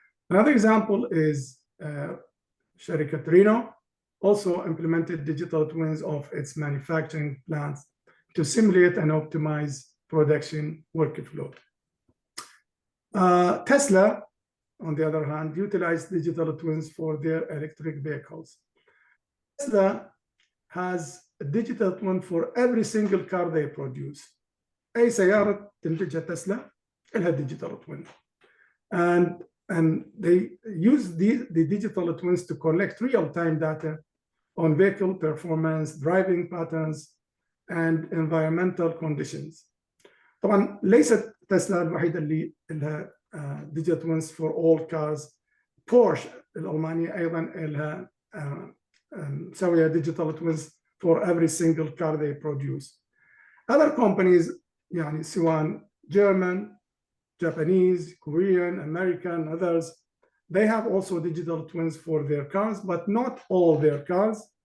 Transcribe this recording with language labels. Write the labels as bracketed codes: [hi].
[en] Another example is Sharikat Renault also implemented digital twins of its manufacturing plants to simulate and optimize production workflow. Tesla, on the other hand, utilized digital twins for their electric vehicles. Tesla has a digital twin for every single car they produce. [ar] أي سيارة تنتجها تسلا لها digital twin. [en] And they use the digital twins to collect real-time data on vehicle performance, driving patterns, and environmental conditions. [ar] طبعا ليست تسلا الوحيدة اللي لها [en] digital twins for all cars. Porsche [ar] الألمانية أيضا لها مسوية [en] digital twins for every single car they produce. Other companies [ar] يعني سواء [en] German, Japanese, Korean, American, others, they have also digital twins for their cars, but not all their cars.